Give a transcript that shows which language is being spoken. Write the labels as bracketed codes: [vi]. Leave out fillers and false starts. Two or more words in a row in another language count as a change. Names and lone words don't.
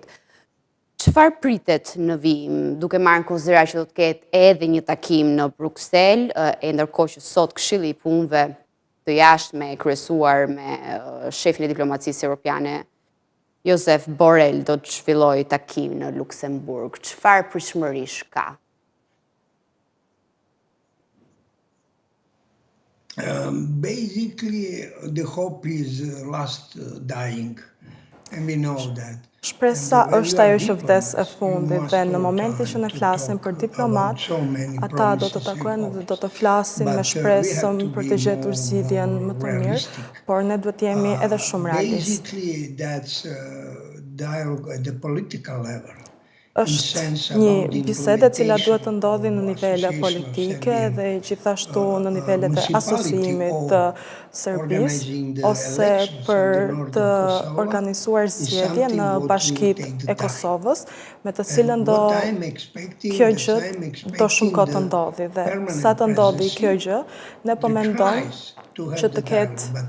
[sq] Çfarë pritet në vijim, duke marrë në konsiderat që do të ketë edhe një takim në Bruksel, e ndërkohë që sot Këshilli i Punëve të Jashtme kryesuar me shefin e diplomacisë europiane Josep Borrell do të zhvillojë takim në Luksemburg. Çfarë pritshmërish ka? [en] Basically, the hope is last dying, and we know that. [sq] Shpresa është ajo që vdes e fundit dhe në momentin që ne flasim për diplomat, ata do të takojnë dhe do të flasin me shpresën për të gjetur zgjidhjen më të mirë, por ne duhet të jemi edhe shumë realistë. [en] Basically, that's dialogue at the political level. [sq] Është një bisede e cila duhet të ndodhi në nivele politike dhe gjithashtu në nivelet e asociimit të Serbisë ose për të organizuar zgjedhje në Bashkitë e Kosovës, me të cilën kjo gjë do shumë kohë të ndodhi dhe sa të ndodhi kjo gjë, ne po mendojmë që të ketë